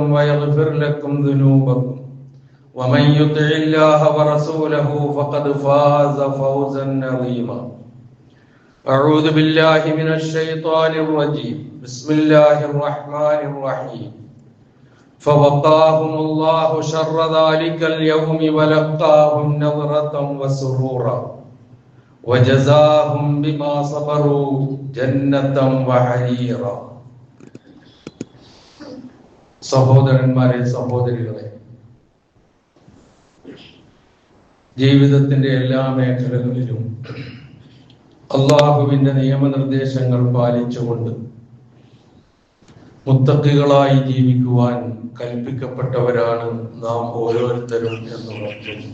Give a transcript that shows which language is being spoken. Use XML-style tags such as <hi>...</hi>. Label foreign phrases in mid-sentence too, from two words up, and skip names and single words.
<ar>ويغفر لكم ذنوبكم ومن يطع الله ورسوله فقد فاز فوزا عظيما أعوذ بالله من الشيطان الرجيم بسم الله الرحمن الرحيم فوقاهم الله شر ذلك اليوم ولقاهم نظرة وسرورا وجزاهم بما صبروا جنة وحريرا</ar> <ml>സഹോദരന്മാരെ സഹോദരികളെ, ജീവിതത്തിന്റെ എല്ലാ മേഖലകളിലും അള്ളാഹുവിന്റെ നിയമനിർദ്ദേശങ്ങൾ പാലിച്ചുകൊണ്ട് മുത്തഖികളായി ജീവിക്കുവാൻ കൽപ്പിക്കപ്പെട്ടവരാണ് നാം ഓരോരുത്തരും എന്ന് ഓർക്കുന്നു.</ml>